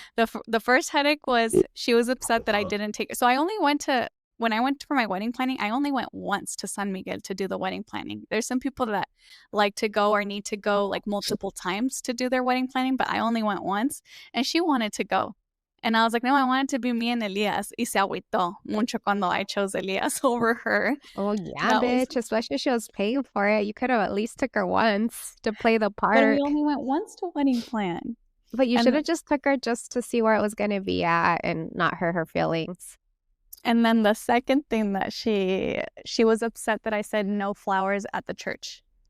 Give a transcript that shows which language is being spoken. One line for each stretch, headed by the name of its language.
English: The first headache was she was upset that I didn't take. So I only went to when I went for my wedding planning. I only went once to San Miguel to do the wedding planning. There's some people that like to go or need to go like multiple times to do their wedding planning, but I only went once, and she wanted to go. And I was like, no, I want it to be me and Elias.
Spanish: Y se agüitó mucho cuando
English: I chose Elias over her. Oh, yeah, bitch. Especially she was paying for it. You could have at least took her once to play the part. But we only went once to wedding plan. But you should have just took her just to see where it was going to be at and not hurt her feelings. And then the second thing that she was upset that I said no flowers at the church.